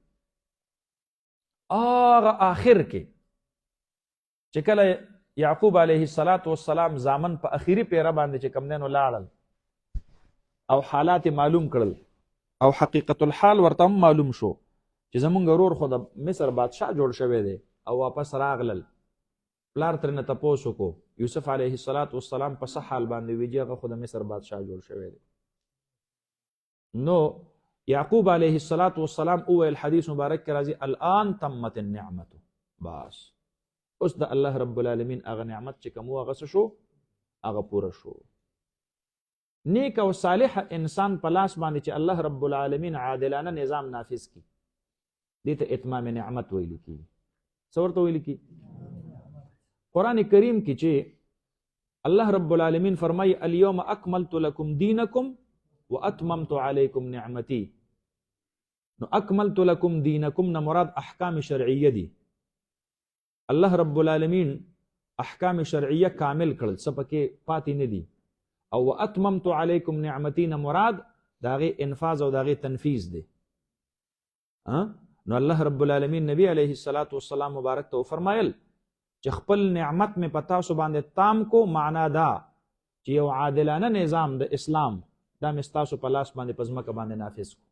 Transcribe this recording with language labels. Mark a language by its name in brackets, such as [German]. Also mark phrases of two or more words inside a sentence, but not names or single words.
[Pashto] هغه آخر کې چې کله یعقوب [Arabic] علیه السلام [Pashto] زامن په اخیری پیره باندې چې کوم دی نو لاړل او حالات معلوم کړل او [Arabic] حقیقت الحال [Pashto] ورته معلوم شو چې زمونږ ورور خو د مصر بادشاه جوړ شوی دی او واپس راغلل پلار ترنه تپوس وکړو یوسف [Arabic] علیه السلام [Pashto] په څه حال باندې ویجی هغه خو د مصر بادشاه جوړ شوی دی نو یعقوب [Arabic] علیه السلام [Pashto] اویل حدیث مبارک کې راځي [Arabic] الان تمت النعمت [Pashto] بس اوس د [Arabic] الله رب العالمین [Pashto] هغه نعمت چې کوم هغه څه شو هغه پوره شو نیک او صالح انسان په لاس باندې چې [Arabic] الله رب العالمین [Pashto] عادلانه نظام نافذ کی دې ته اتمام نعمت ویل کی څه ورته ویل کی قرآن کریم کې چې [Arabic] الله رب العالمین [Pashto] فرمایي [Arabic] اليوم اکملت لكم دینکم واتممت علیکم نعمتی [Pashto] نو [Arabic] اکملت لكم دینکم [Pashto] نه مراد احکام شرعیه دي [Arabic] الله رب العالمین [Pashto] احکام شرعیه کامل کړل، څه پکې پاتې نه دي. او [Arabic] واتممت علیکم نعمتی [Pashto] نه مراد د هغې انفاظ او د هغې تنفیذ دی. نو [Arabic] الله رب العالمین [Pashto] نبی [Arabic] علیه الصلاة والسلام [Pashto] مبارک ته وفرمایل چې خپل نعمت مې په تاسو باندې تام کو، معنا دا چې یو عادلانه نظام د اسلام دا مې ستاسو په لاس باندې په ځمکه باندې نافذ کو.